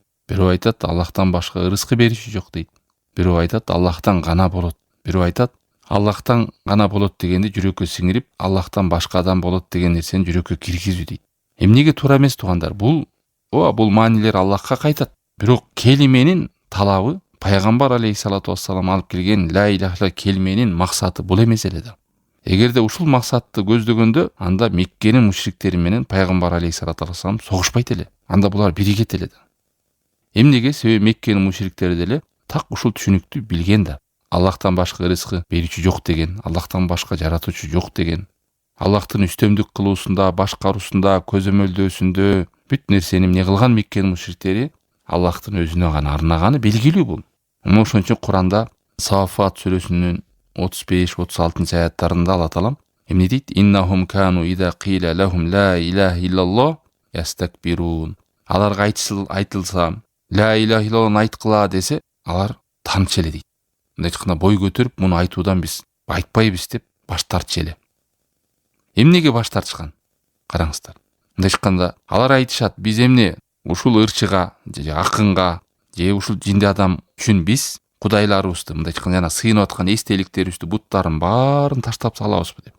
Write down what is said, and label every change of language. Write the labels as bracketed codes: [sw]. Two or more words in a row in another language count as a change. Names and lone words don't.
[ky] Бирөө айтат Аллахтан башка ырыскы берүүчү жок дейт. Бирөө айтат Аллахтан гана болот. Бирөө айтат Аллахтан гана болот дегенди жүрөккө сиңирип, Аллахтан башкадан болот деген нерсени жүрөккө киргизүү дейт. Эмнеге туура эмес туугандар? Бул маанилер Аллахка кайтат. Бирок келименин талабы пайгамбар [ar] عليه الصلاة والسلام [ky] алып келген [ar] لا إله [ky] келменин максаты бул эмес эле да. Эгерде ушул максатты көздөгөндө, анда Меккенин мушриктери менен пайгамбар [ar] عليه الصلاة والسلام [ky] согушпайт эле. Анда булар биригет эле да. Эмнеге? Себеби Меккенин мушриктери деле так ушул түшүнүктү билген да. Аллахтан башка рызкы берүүчү жок деген, Аллахтан башка жаратуучу жок деген. Аллахтын үстөмдүк кылуусунда, башкаруусунда, көзөмөлдөөсүндө бүт нерсени эмне кылган Меккенин мушриктери Аллахтын өзүнө гана арнаганы белгилүү бул. Ошон үчүн Куранда Саффат сүрөсүнүн 35-36 аяттарында Алла Таалам эмне дейт? [ar] إنهم كانوا إذا قيل لهم لا إله إلا الله يستكبرون. [ky] Аларга айтылса, [ar] لا إله إلا الله [ky] айткыла десе, алар таанчу эле дейт. Мындай айтканда бой көтөрүп, муну айтуудан биз айтпайбыз деп баш тартчу эле. Эмнеге баш тартышкан? Караңыздар. Мындай айтканда алар айтышат, биз эмне ушул ырчыга, же акынга, же ушул жинди адам үчүн биз кудайларыбызды, мындай айтканда жана сыйынып аткан эстеликтерибизди, буттарын баарын таштап салабызбы деп.